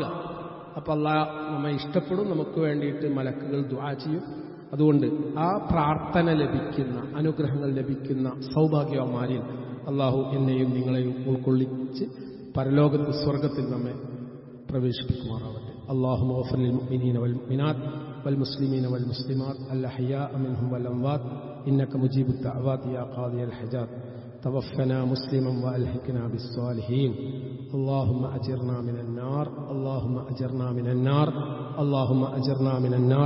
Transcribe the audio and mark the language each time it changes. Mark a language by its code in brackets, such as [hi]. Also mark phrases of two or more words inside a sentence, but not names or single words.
[ml] അപ്പൊ അല്ലാഹ് നമ്മെ ഇഷ്ടപ്പെടും, നമുക്ക് വേണ്ടിയിട്ട് മലക്കുകൾ ദുആ ചെയ്യും. അതുകൊണ്ട് ആ പ്രാർത്ഥന ലഭിക്കുന്ന, അനുഗ്രഹങ്ങൾ ലഭിക്കുന്ന സൗഭാഗ്യവന്മാരിൽ അള്ളാഹു എന്നെയും നിങ്ങളെയും ഉൾക്കൊള്ളിച്ച് പരലോകത്ത് സ്വർഗത്തിൽ നമ്മെ പ്രവേശിപ്പിക്കുമാറാവട്ടെ. [ar] اللهم اغفر للمؤمنين والمؤمنات والمسلمين والمسلمات الأحياء منهم والأموات إنك مجيب الدعوات يا قاضي الحاجات. توفنا مسلما وألحقنا بالصالحين. اللهم أجرنا من النار، اللهم أجرنا من النار، اللهم أجرنا من النار.